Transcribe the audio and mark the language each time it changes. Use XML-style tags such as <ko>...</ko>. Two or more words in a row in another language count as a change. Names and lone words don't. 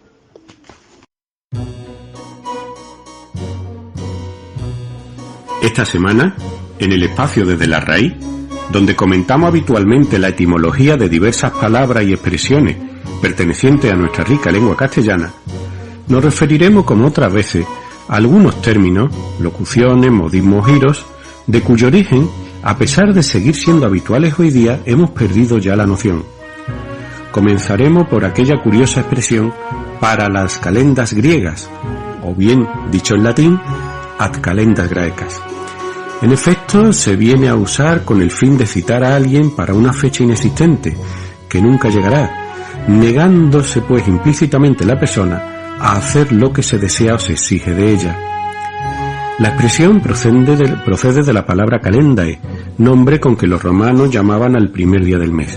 <es>Esta semana, en el espacio Desde la Raíz, donde comentamos habitualmente la etimología de diversas palabras y expresiones pertenecientes a nuestra rica lengua castellana, nos referiremos, como otras veces, a algunos términos, locuciones, modismos, giros, de cuyo origen, a pesar de seguir siendo habituales hoy día, hemos perdido ya la noción. Comenzaremos por aquella curiosa expresión para las calendas griegas, o bien, dicho en latín,</es> <la>ad calendas graecas.</la> <es>En efecto, se viene a usar con el fin de citar a alguien para una fecha inexistente, que nunca llegará, negándose pues implícitamente la persona a hacer lo que se desea o se exige de ella. La expresión procede de la palabra calendae, nombre con que los romanos llamaban al primer día del mes.</es>